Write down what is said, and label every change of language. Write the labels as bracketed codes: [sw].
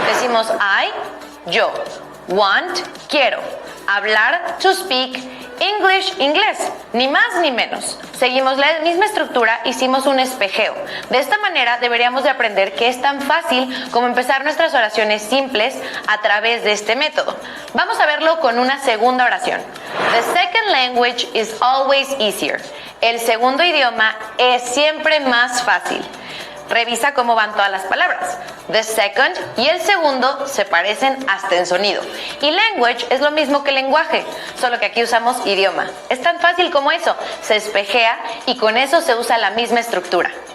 [es] Decimos I, yo, want, quiero, hablar, to speak, English, inglés, ni más ni menos. Seguimos la misma estructura, hicimos un espejeo. De esta manera deberíamos de aprender que es tan fácil como empezar nuestras oraciones simples a través de este método. Vamos a verlo con una segunda oración. [en] The second language is always easier. [es] El segundo idioma es siempre más fácil. Revisa cómo van todas las palabras. The second y el segundo se parecen hasta en sonido. Y language es lo mismo que lenguaje, solo que aquí usamos idioma. Es tan fácil como eso. Se espejea y con eso se usa la misma estructura.